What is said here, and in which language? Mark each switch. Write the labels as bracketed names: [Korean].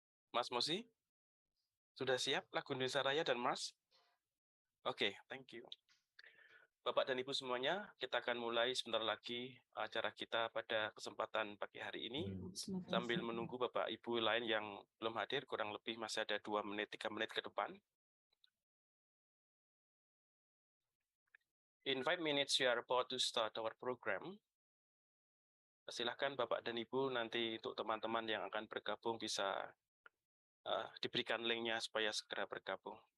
[Indonesian] Mas Mosi, sudah siap lagu Indonesia Raya dan Mars? Oke, thank you. Bapak dan Ibu semuanya, kita akan mulai sebentar lagi acara kita pada kesempatan pagi hari ini. Sambil menunggu Bapak Ibu lain yang belum hadir, kurang lebih masih ada 2 menit, 3 menit ke depan. [English] In 5 minutes, we are about to start our program. [Indonesian] Silahkan Bapak dan Ibu nanti untuk teman-teman yang akan bergabung bisa diberikan linknya supaya segera bergabung.